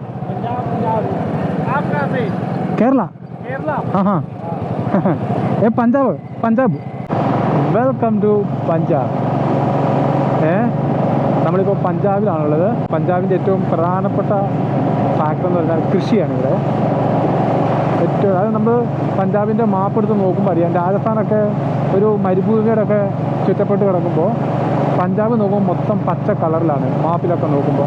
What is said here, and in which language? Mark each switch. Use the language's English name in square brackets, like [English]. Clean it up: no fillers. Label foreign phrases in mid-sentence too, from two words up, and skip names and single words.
[Hindi] आप कहाँ से? केरला केरला। हाँ हाँ ए पंजाब पंजाब [English] welcome to Punjab. [Malayalam] നമ്മളിപ്പോൾ പഞ്ചാബിലാണുള്ളത്. പഞ്ചാബിൻ്റെ ഏറ്റവും പ്രധാനപ്പെട്ട ഫാക്ടർ എന്ന് പറഞ്ഞാൽ കൃഷിയാണ് ഇവിടെ. അതായത് നമ്മൾ പഞ്ചാബിൻ്റെ മാപ്പ് എടുത്ത് നോക്കുമ്പോൾ അറിയാം, രാജസ്ഥാനൊക്കെ ഒരു മരുഭൂമിയോടൊക്കെ ചുറ്റപ്പെട്ട് കിടക്കുമ്പോൾ പഞ്ചാബ് നോക്കുമ്പോൾ മൊത്തം പച്ച കളറിലാണ് മാപ്പിലൊക്കെ നോക്കുമ്പോൾ.